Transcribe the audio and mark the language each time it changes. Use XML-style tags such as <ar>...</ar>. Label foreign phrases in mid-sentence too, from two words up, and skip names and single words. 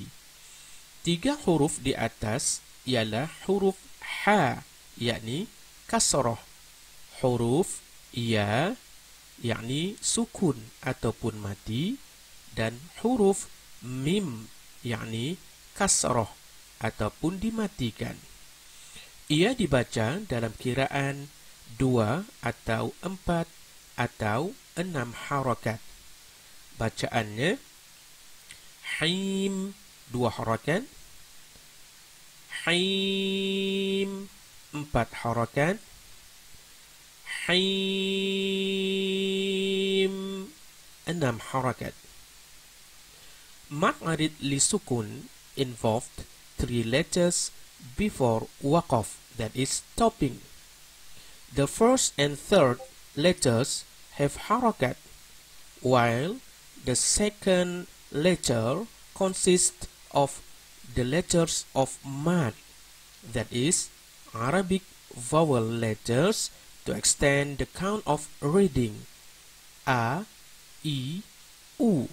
<ms>3 huruf di atas ialah huruf ha, yakni kasrah, huruf ya, yakni sukun ataupun mati, dan huruf mim, yakni kasrah ataupun dimatikan. Ia dibaca dalam kiraan 2 atau 4 atau 6 harakat. Bacaannya Haim 2 harakat, Haim 4 harakat, Haim 6 harakat.</ms> <ar>مد عارض للسكون</ar> <en>involved 3 letters before waqaf, that is stopping. The first and third letters have harakat, while the second letter consists of the letters of mad, that is Arabic vowel letters to extend the count of reading a, I, u.</en>